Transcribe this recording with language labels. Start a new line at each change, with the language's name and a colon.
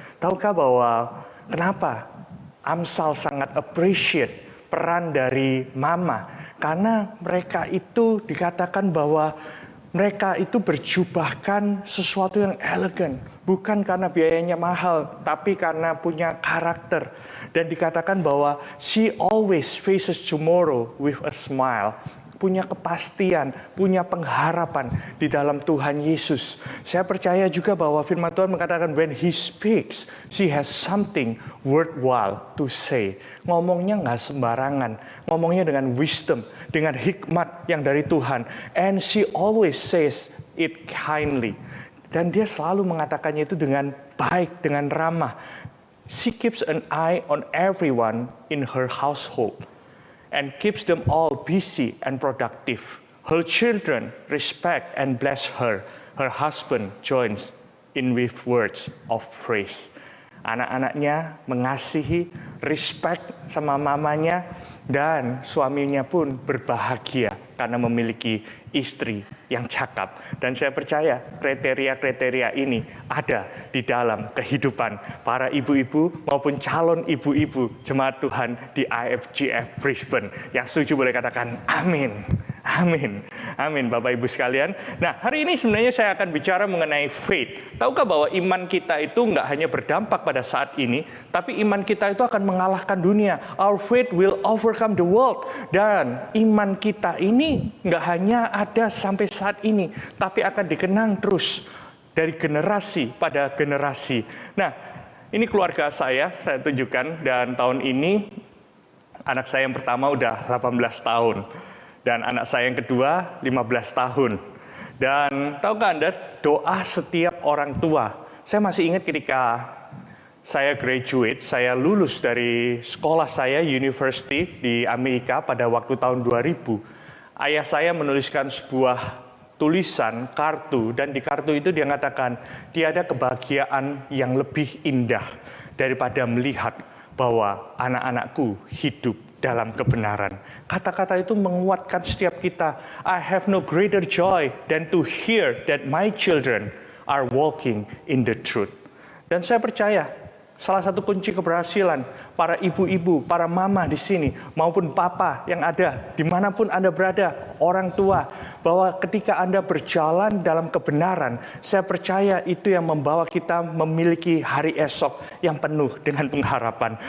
Indonesian: Tahukah bahwa kenapa Amsal sangat appreciate peran dari mama? Karena mereka itu dikatakan bahwa mereka itu berjubahkan sesuatu yang elegan. Bukan karena biayanya mahal, tapi karena punya karakter. Dan dikatakan bahwa
English: she always faces tomorrow with a smile.
Indonesian: Punya kepastian, punya pengharapan di dalam Tuhan Yesus. Saya percaya juga bahwa firman Tuhan mengatakan
English: when he speaks, she has something worthwhile to say.
Indonesian: Ngomongnya nggak sembarangan, ngomongnya dengan wisdom, dengan hikmat yang dari Tuhan.
English: And she always says it kindly.
Indonesian: Dan dia selalu mengatakannya itu dengan baik, dengan ramah.
English: She keeps an eye on everyone in her household and keeps them all busy and productive. Her children respect and bless her. Her husband joins in with words of praise.
Indonesian: Anak-anaknya mengasihi, respect sama mamanya, Dan suaminya pun berbahagia karena memiliki istri yang cakap. Dan saya percaya kriteria-kriteria ini ada di dalam kehidupan para ibu-ibu maupun calon ibu-ibu jemaat Tuhan di IFGF Brisbane. Yang setuju boleh katakan amin. Amin. Amin Bapak Ibu sekalian. Nah, hari ini sebenarnya saya akan bicara mengenai faith. Tahukah bahwa iman kita itu nggak hanya berdampak pada saat ini, tapi iman kita itu akan mengalahkan dunia.
English: Our faith will overcome the world.
Indonesian: Dan iman kita ini nggak hanya ada sampai saat ini, tapi akan dikenang terus dari generasi pada generasi. Nah, ini keluarga saya tunjukkan, dan tahun ini anak saya yang pertama udah 18 tahun. Dan anak saya yang kedua 15 tahun. Dan tahukah Anda, doa setiap orang tua. Saya masih ingat ketika saya graduate, saya lulus dari sekolah saya, university di Amerika pada waktu tahun 2000. Ayah saya menuliskan sebuah tulisan, kartu, dan di kartu itu dia mengatakan, tiada kebahagiaan yang lebih indah daripada melihat bahwa anak-anakku hidup dalam kebenaran. Kata-kata itu menguatkan setiap kita.
English: I have no greater joy than to hear that my children are walking in the truth.
Indonesian: Dan saya percaya, salah satu kunci keberhasilan para ibu-ibu, para mama di sini, maupun papa yang ada, dimanapun Anda berada, orang tua, bahwa ketika Anda berjalan dalam kebenaran, saya percaya itu yang membawa kita memiliki hari esok yang penuh dengan pengharapan.